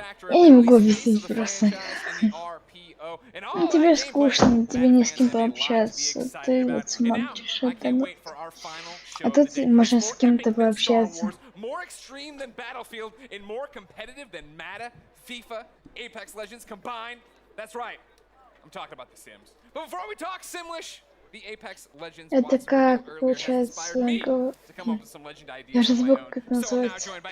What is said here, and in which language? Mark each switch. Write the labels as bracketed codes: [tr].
[ru] Я не могу объяснить просто. Ну, тебе скучно, тебе не с кем пообщаться, ты вот смотришь это, ну, а тут можно с кем-то пообщаться. [en] More extreme than Battlefield and more competitive than Madden, FIFA, Apex Legends combined. That's right. I'm talking about The Sims. But before we talk Simlish, the Apex Legends [ru] Это как, получается, я же забыл, как это называется.